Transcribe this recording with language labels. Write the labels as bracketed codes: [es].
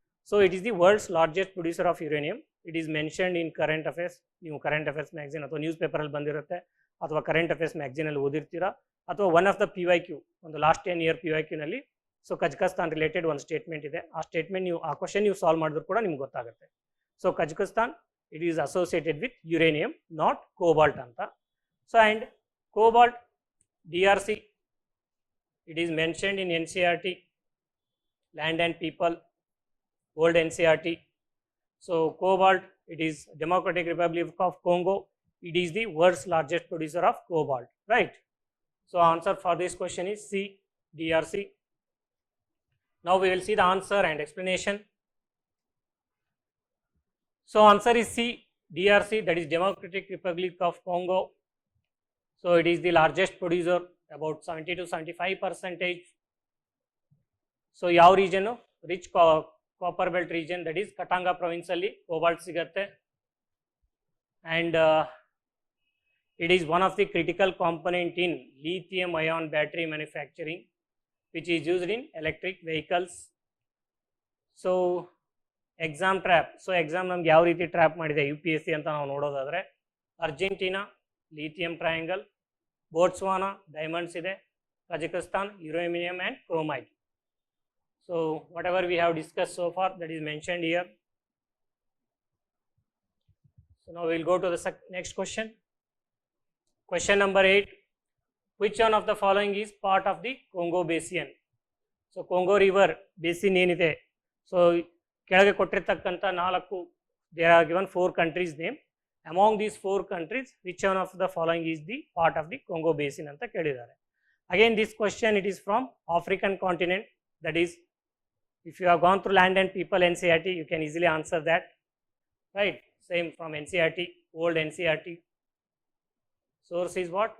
[en] So it is the world's largest producer of uranium. It is mentioned in current affairs. [kn] ನೀವು current affairs magazine ಅಥವಾ news ಪೇಪರಲ್ಲಿ ಬಂದಿರುತ್ತೆ, ಅಥವಾ current affairs ಮ್ಯಾಗ್ಝಿನಲ್ಲಿ ಓದಿರ್ತೀರಾ, ಅಥವಾ one of the PYQ ಒಂದು last 10 year PYQನಲ್ಲಿ so Kazakhstan related ಒಂದು statement ಇದೆ. ಆ ಸ್ಟೇಟ್ಮೆಂಟ್ ನೀವು ಆ ಕ್ವಶನ್ ನೀವು ಸಾಲ್ವ್ ಮಾಡಿದ್ರು ಕೂಡ ನಿಮ್ಗೆ ಗೊತ್ತಾಗುತ್ತೆ. [en] So Kazakhstan it is associated with uranium, not cobalt anta. So and cobalt, DRC, it is mentioned in NCERT, land and people, old NCERT. So cobalt, it is Democratic Republic of Congo, it is the world's largest producer of cobalt, right? So answer for this question is C, DRC. Now we will see the answer and explanation. So answer is C, DRC, that is Democratic Republic of Congo. So it is the largest producer, about 70 to 75%. So ಯಾವ region? Rich copper belt region, that is Katanga province [kn] ಅಲ್ಲಿ cobalt ಸಿಗತ್ತೆ. [en] And it is one of the critical component in lithium ion battery manufacturing, which is used in electric vehicles. [kn] So exam trap. So exam ನಮ್ಗೆ ಯಾವ ರೀತಿ trap ಮಾಡಿದೆ UPSC ಅಂತ ನಾವು ನೋಡೋದಾದರೆ, Argentina lithium triangle, Botswana diamonds ಇದೆ, Kazakhstan uranium and chromite. [en] So whatever we have discuss so far that is mentioned here. So ನಾವು will go to the next question. Question number 8, which one of the following is part of the Congo basin? So Congo river basin [kn] ಏನಿದೆ, so ಕೆಳಗೆ ಕೊಟ್ಟಿರ್ತಕ್ಕಂಥ [en] 4 they are given 4 countries name. Among these 4 countries, which one of the following is the part of the Congo basin [kn] ಅಂತ ಕೇಳಿದ್ದಾರೆ. [en] Again this question, it is from African continent, that is if you have gone through land and people NCERT, you can easily answer that, right? Same from NCERT, old NCERT. Source is what?